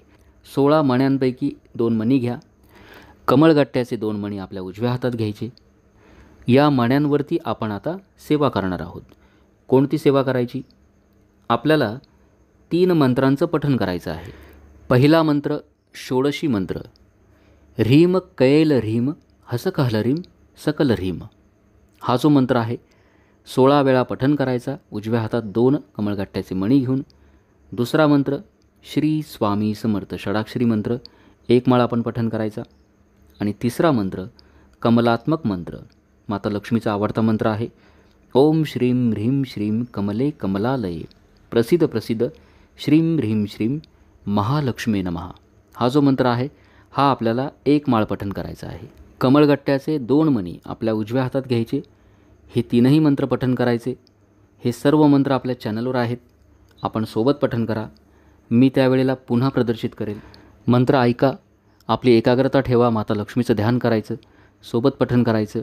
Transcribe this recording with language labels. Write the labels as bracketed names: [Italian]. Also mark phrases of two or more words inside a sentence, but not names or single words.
[Marathi] 16 मण्यांपैकी 2 मणी घ्या. कमळगट्ट्याचे 2 मणी आपल्या उजव्या हातात घ्यायचे. या मण्यांवरती आपण आता सेवा करणार आहोत. कोणती सेवा करायची? आपल्याला 3 मंत्रांचं पठण करायचं आहे. पहिला मंत्र षोडशी मंत्र, [Sanskrit] ह्रीम कैल ह्रीम हसकहल ह्रीम सकल ह्रीम, [Marathi] हा जो मंत्र आहे 16 वेळा पठण करायचा उजव्या हातात 2 कमळगट्ट्याचे मणी घेऊन. दुसरा मंत्र श्री स्वामी समर्थ षडाक्षरी मंत्र 1 माळ आपण पठण करायचा. आणि तिसरा मंत्र कमलात्मक मंत्र, माता लक्ष्मीचा आवडता मंत्र आहे. [Sanskrit] ओम श्रीम ह्रीम श्रीम कमले कमलालये प्रसिद्ध प्रसिद्ध श्रीम ह्रीम श्रीम महालक्ष्मी नमः, [Marathi] हा जो मंत्र आहे हा आपल्याला 1 माळ पठण करायचा आहे. कमळगट्ट्याचे 2 मणी आपल्या उजव्या हातात घ्यायचे. हे 3ही मंत्र पठण करायचे. हे सर्व मंत्र आपल्या चॅनलवर आहेत, आपण सोबत पठण करा. मी त्यावेळेला पुन्हा प्रदर्शित करेल. मंत्र ऐका, आपली एकाग्रता ठेवा, माता लक्ष्मीचं ध्यान करायचं, सोबत पठण करायचं.